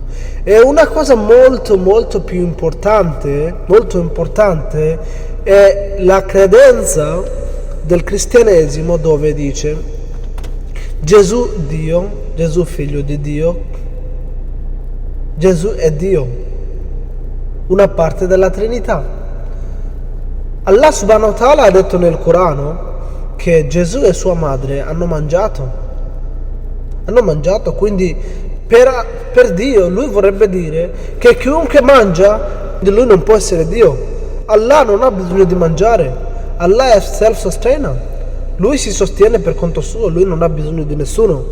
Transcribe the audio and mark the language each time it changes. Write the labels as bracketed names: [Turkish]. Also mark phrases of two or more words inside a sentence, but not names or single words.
[Italian] E una cosa molto più importante è la credenza del cristianesimo, dove dice Gesù Dio, Gesù figlio di Dio, Gesù è Dio, una parte della Trinità. Allah [Arabic] subhanahu wa ta'ala [Italian] ha detto nel Corano che Gesù e sua madre hanno mangiato, quindi per Dio lui vorrebbe dire che chiunque mangia di lui non può essere Dio. Allah non ha bisogno di mangiare, Allah è self-sustainer, lui si sostiene per conto suo, lui non ha bisogno di nessuno.